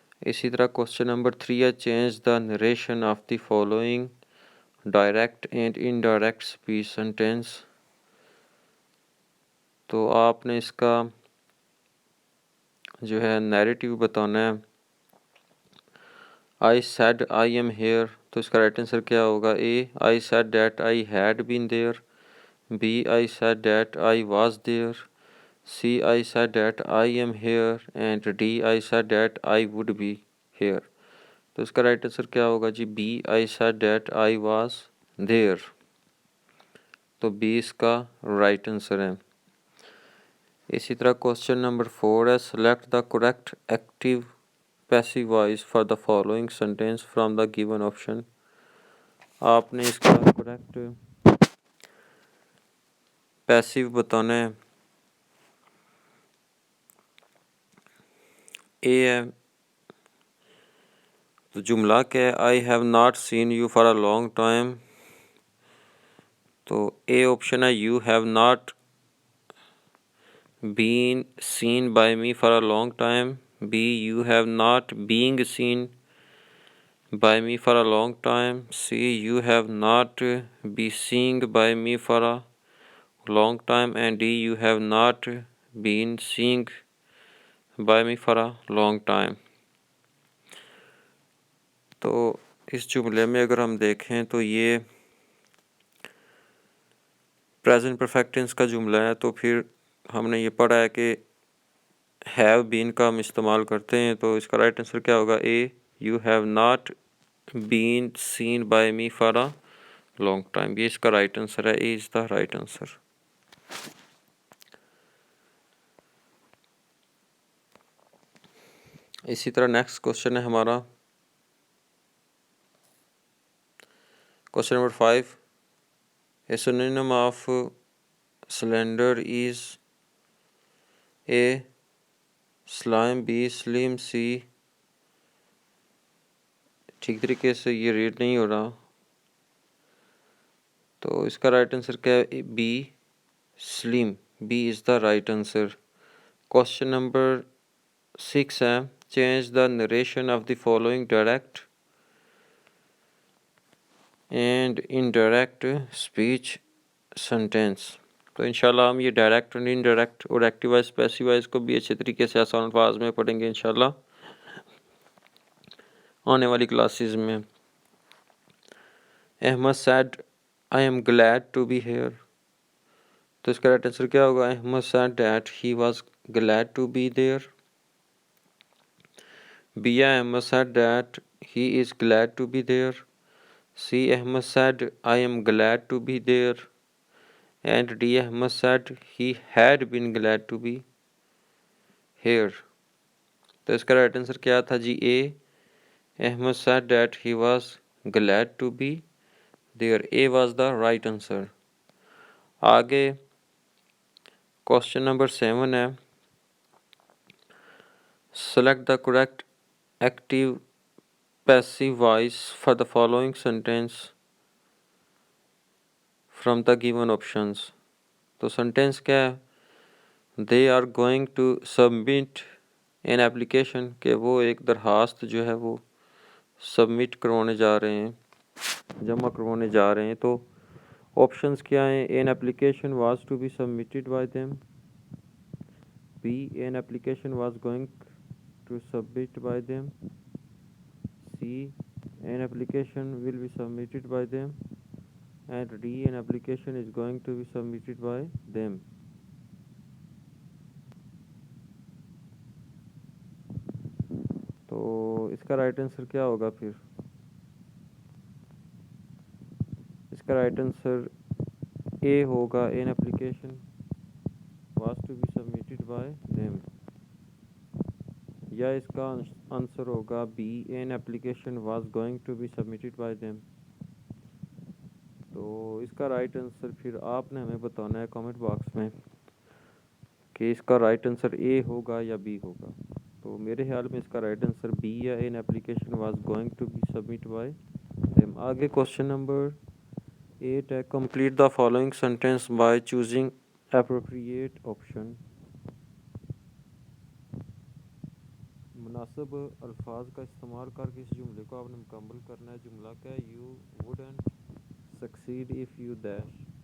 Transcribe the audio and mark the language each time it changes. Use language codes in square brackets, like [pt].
[ur] اسی طرح [en] Question number 3 ہے change the narration of the following direct and indirect speech sentence. [ur] تو آپ نے اس کا جو ہے نیریٹیو بتانا ہے. [en] I said I am here. [ur] تو اس کا رائٹ آنسر کیا ہوگا؟ [en] A I said that I had been there. B I said that I was there. C I said that I am here. And D I said that I would be here. [ur] تو اس کا right answer کیا ہوگا جی؟ [en] B I said that I was there. [ur] تو B اس کا right answer ہے. اسی طرح [en] Question number 4 ہے select the correct active passive voice for the following sentence from the given option. [ur] آپ نے اس کا کریکٹ پیسیو بتانا ہے. اے ہے تو جملہ کیا ہے؟ [en] I have not seen you for a long time. تو A option ہے you have not been seen by me for a long time. B you have not being seen by me for a long time. C, you have not been seeing by me for a long time. And D, you have not been seeing by me for a long time. [ur] تو اس جملے میں اگر ہم دیکھیں تو یہ present perfect tennis کا جملہ ہے، تو پھر ہم نے یہ پڑھا ہے کہ ہیو بین کا ہم استعمال کرتے ہیں، تو اس کا رائٹ آنسر کیا ہوگا؟ [en] A, you have not been seen by me for a long time. [ur] یہ اس کا رائٹ آنسر ہے، [en] A is the right answer. [ur] اسی طرح نیکسٹ کوشچن ہے ہمارا question number 5. [en] A synonym of slender is A slime, B slim, C. [ur] ٹھیک طریقے سے یہ ریڈ نہیں ہو رہا، تو اس کا رائٹ آنسر کیا ہے؟ Be Saleem. [en] B is the right answer. Question number 6 ہے change the narration of the following direct and indirect speech sentence. [ur] تو انشاءاللہ ہم یہ ڈائریکٹ اینڈ انڈائریکٹ اور ایکٹیو وائز پیسیو وائز کو بھی اچھے طریقے سے آسان الفاظ میں پڑھیں گے انشاءاللہ آنے والی کلاسز میں. [en] Ahmed said I am glad to be here. [ur] تو اس کا رائٹ آنسر کیا ہوگا؟ [en] Ahmed said that he was glad to be there. B, Ahmed said that he is glad to be there. C, Ahmed said I am glad to be there. And D, Ahmed said he had been glad to be here. [ur] تو اس کا right answer کیا تھا جی؟ [en] A, Ahmed said that he was glad to be there. A was the right answer. [ur] آگے question number 7 ہے [en] select the correct active passive voice for the following sentence from the given options. [ur] تو sentence کیا ہے؟ [en] they are going to submit an application، [ur] کہ وہ ایک درخواست جو ہے وہ سبمٹ کروانے جا رہے ہیں، جمع کروانے جا رہے ہیں. [en] تو آپشنس کیا ہیں؟ an application was to be submitted by them. B, an application was going to submit by them. C, an application will be submitted by them. And D, an application is going to be submitted by them. [ur] تو اس کا right answer کیا ہوگا پھر؟ اس کا right answer اے ہوگا [en] an application was to be submitted by them. یا اس کا آنسر ہوگا B an application was going to be submitted by them. [ur] تو اس کا رائٹ آنسر پھر آپ نے ہمیں بتانا ہے کامنٹ باکس میں کہ اس کا رائٹ آنسر اے ہوگا یا بی ہوگا. تو میرے خیال میں اس کا رائٹ آنسر بی یا [en] an application was going to be submitted by them. [ur] آگے کوشچن نمبر 8 ہے [en] complete the following sentence by choosing appropriate option. [ur] مناسب الفاظ کا استعمال کر کے اس جملے کو آپ نے مکمل کرنا ہے. جملہ کیا ہے؟ [en] you wouldn't succeed if you dash.